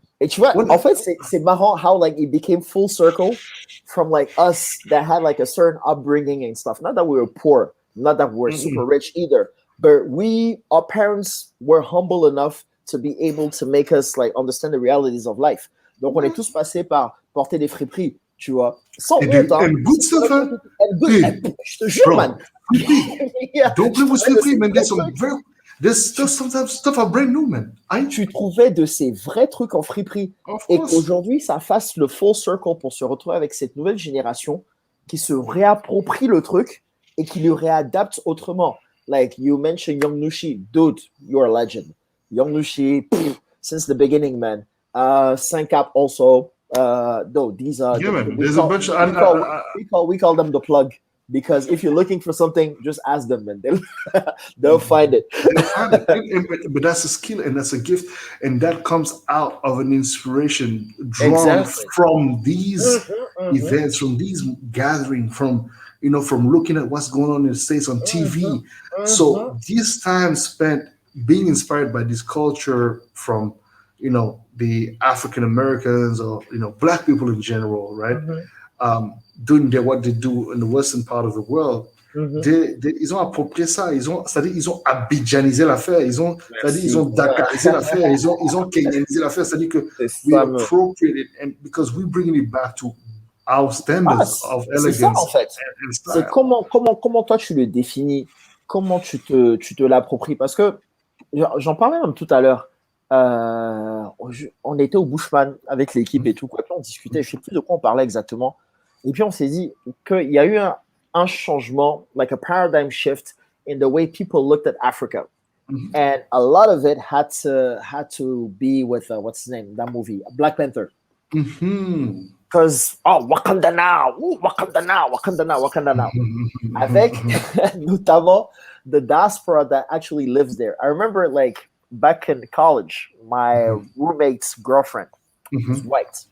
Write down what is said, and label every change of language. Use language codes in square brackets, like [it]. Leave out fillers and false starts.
[en] Et tu vois, en fait, c'est marrant how like it became full circle from like us that had like a certain upbringing and stuff. Not that we were poor, not that we were super rich either, but our parents were humble enough to be able to make us like understand the realities of life. [fr] Donc on est tous passés par porter des friperies, tu vois. Sans honte, hein. [en] And good stuff, hein. [fr] Je te jure, man. [en] Don't play with friperies, man. There's sometimes stuff are brand new, man. [fr] Tu trouvais de ces vrais trucs en friperie. Et qu'aujourd'hui, ça fasse le full circle pour se retrouver avec cette nouvelle génération qui se réapproprie le truc et qui le réadapte autrement. [en] Like you mentioned Young Nushi. Dude, you're a legend. Young Nushi, since the beginning, man. Syncap also. No, these are... Yeah, man. There's a bunch of... We call them the plug. Because if you're looking for something, just ask them, and they'll find it. But that's a skill and that's a gift, and that comes out of an inspiration drawn from these events, from these gatherings, from looking at what's going on in the States on TV. So this time spent being inspired by this culture from the African Americans or Black people in general, right? Doing what they do in the western part of the world, ils ont approprié ça, c'est-à-dire ils ont abidjanisé l'affaire, ils ont dakarisé l'affaire, ils ont kenyanisé l'affaire, c'est-à-dire que we appropriate it, and because we bringing it back to our standards of elegance. [fr] C'est ça, en fait. C'est comment toi tu le définis, comment tu te l'appropries, parce que j'en parlais même tout à l'heure. on était au Bushman avec l'équipe et tout, quoi. Puis on discutait, je sais plus de quoi on parlait exactement. Et puis on s'est dit qu'il y a eu un changement, like a paradigm shift in the way people looked at Africa. [en] And a lot of it had to be with what's his name, that movie, Black Panther. Because Wakanda now, Wakanda now, Wakanda now, Wakanda now. Avec notamment the diaspora that actually lives there. I remember, like, back in college, my roommate's girlfriend is white.